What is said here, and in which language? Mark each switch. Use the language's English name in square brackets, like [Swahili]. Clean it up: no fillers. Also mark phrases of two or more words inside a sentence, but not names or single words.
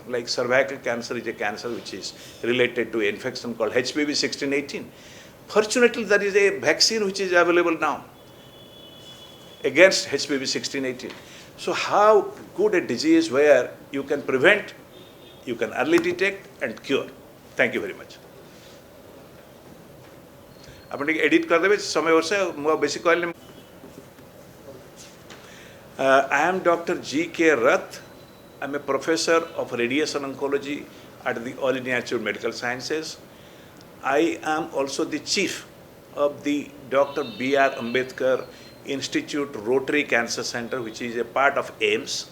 [English] Like cervical cancer is a cancer which is related to an infection called HPV 16/18. Fortunately, there is a vaccine which is available now against HPV 16/18. So how good a disease where you can prevent, you can early detect and cure. Thank you very much. [Odia] ଆପଣ ଟିକେ edit କରିଦେବେ ସମୟ ବର୍ଷ ମୁଁ ବେଶୀ କହିଲେ [English] I am Dr. G.K. Rath. I am a professor of radiation oncology at the All India Institute of Medical Sciences. I am also the chief of the Dr. B.R. Ambedkar Institute Rotary Cancer Center, which is a part of AIMS.